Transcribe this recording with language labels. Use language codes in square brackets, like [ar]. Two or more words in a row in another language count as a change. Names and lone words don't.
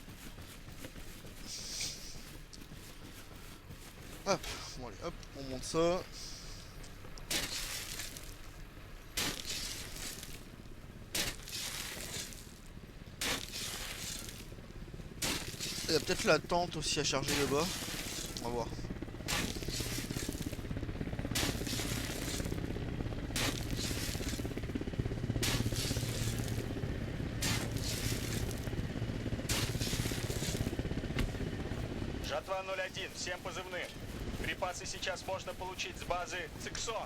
[fr] Hop, bon allez hop, on monte ça. Il y a peut-être la tente aussi à charger là-bas. On va voir. [ru] Жатва 01, всем позывным. Припасы сейчас можно получить с базы Циксон.